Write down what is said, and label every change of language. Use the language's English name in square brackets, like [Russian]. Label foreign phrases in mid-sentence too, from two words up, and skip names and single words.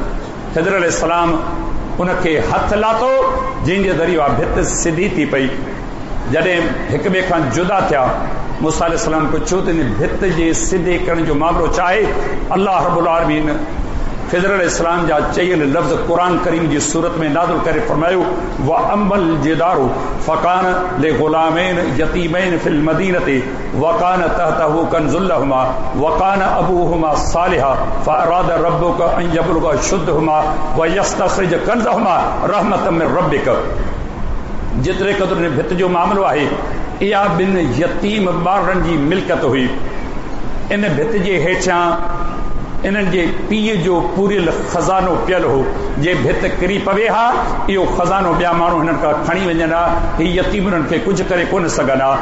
[Sindhi] ख़िज़र अलैहिस्सलाम उनखे हथ लाथो, जंहिंजे ज़रिए भित सिधी थी पई। जॾहिं हिक ॿिए खां जुदा थिया, मूसा अलैहिस्सलाम पुछो त इन भित जे सिधे करण जो मामलो चाहे [Arabic] الله رب العالمين [Sindhi] ख़िज़र अलैहिस्सलाम जा चयल लफ़्ज़ क़ुरान करीम जी सूरत में नाज़िल करे फरमायो [Arabic] وأما الجدار فكان لغلامين يتيمين في المدينة وكان تحته كنز لهما وكان أبوهما صالحا فأراد ربك أن يبلغا أشدهما ويستخرجا كنزهما رحمة من ربك. [Sindhi] जेतिरे क़दुरु इन भित जो मामलो आहे इहा ॿिनि यतीम ॿारनि जी मिल्कियत हुई। इन भित जे हेठियां इन्हनि जे पीउ जो पूरियल खज़ानो पियल हो। जे भित किरी पवे हा इहो खज़ानो ॿिया माण्हू हिननि खां खणी वञनि हा, हीअ यतीमनि खे कुझु करे कोन सघनि हा।